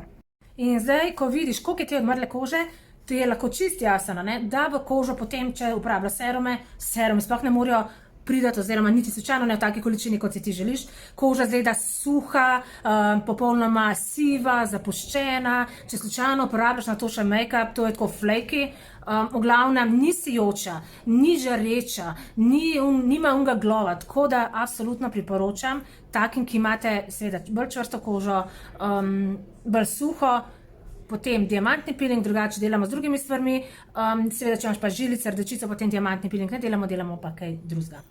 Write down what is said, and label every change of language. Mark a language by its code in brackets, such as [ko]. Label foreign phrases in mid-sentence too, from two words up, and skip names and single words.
[sl] In zdaj, ko vidiš, koliko je te odmrle kože, to je lahko čist jasno, da v kožo potem, če uporablja serumi sploh ne morejo pridati, oziroma niti slučajno ne v taki količini, kot si ti želiš. Koža izgleda suha, popolnoma siva, zapuščena. Če slučajno uporabljaš na to še make-up, to je tako flaky. V glavnem, ni sijoča, ni žareča, nima unga glova, tako da absolutno priporočam takim, ki imate seveda bolj čvrsto kožo, bolj suho, potem diamantni peeling, drugače delamo z drugimi stvarmi, seveda, če imaš pa žilice, rdečico, potem diamantni peeling ne delamo, delamo pa kaj drugega.